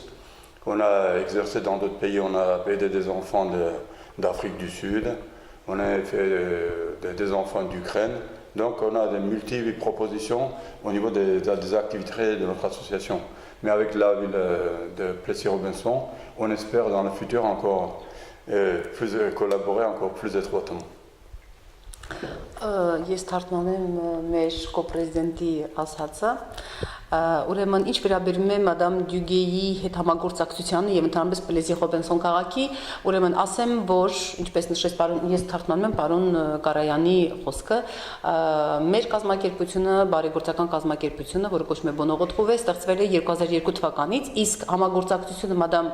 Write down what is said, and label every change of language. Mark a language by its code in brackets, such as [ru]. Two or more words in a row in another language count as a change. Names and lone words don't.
[fr] On a exercé dans d'autres pays, on a aidé des enfants d'Afrique du Sud, on a fait des enfants d'Ukraine. Donc on a des multiples propositions au niveau des activités de notre association. Mais avec la ville de Plessis-Robinson, on espère dans le futur encore collaborer encore plus étroitement. [hy] Ես թարգմանեմ մեր կոպրեզիդենտի ասածը, ուրեմն ինչ վերաբերում է մադամ Դյուգեի հետ համագործակցությանը եւ ընդհանրապես Պլեսի-Ռոբինսոն քաղաքի, ուրեմն ասեմ, որ ինչպես նշեց պարոն, ես թարգմանում եմ պարոն Կարայանի խոսքը, մեր կազմակերպությունը, բարեգործական կազմակերպությունը, որը կոչվում է Bonheur Retrouvé, ստեղծվել է 2002 թվականից, իսկ համագործակցությունը մադամ